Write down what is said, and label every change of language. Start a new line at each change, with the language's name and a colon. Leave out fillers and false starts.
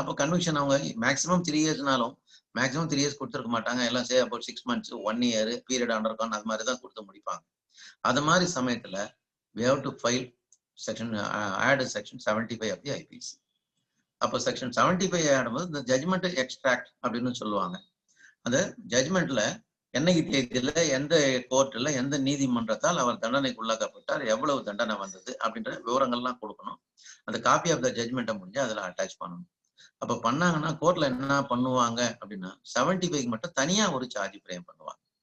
Tamil: அப்போ கன்விக்ஷன் அவங்க maximum 3 இயர்ஸ்னாலும் maximum 3 years கொடுத்துருக்க மாட்டாங்க, எல்லாம் say about 6 months 1 year period undergone அது மாதிரி தான் கொடுத்து முடிப்பாங்க. அது மாதிரி சமயத்துல
English: we have to file add section 75 of the IPC.
Tamil: அப்போ செக்ஷன் 75 ஆடும்போது இந்த ஜட்ஜ்மெண்ட் எக்ஸ்ட்ராக்ட் அப்படின்னு சொல்லுவாங்க. அந்த ஜட்ஜ்மெண்ட்ல என்னைக்கு தேதியில எந்த கோர்ட்ல எந்த நீதிமன்றத்தால் அவர் தண்டனைக்குள்ளாக்கப்பட்டார், எவ்வளவு தண்டனை வந்தது அப்படின்ற விவரங்கள்லாம் கொடுக்கணும். அந்த காப்பி ஆஃப் த ஜட்ஜ்மெண்ட்டை முடிஞ்சு அதுல அட்டாச் பண்ணணும். அப்ப பண்ணாங்கன்னா கோர்ட்ல என்ன பண்ணுவாங்க அப்படின்னா 75 மட்டும் தனியா ஒரு சார்ஜ் ஃப்ரேம் பண்ணுவாங்க.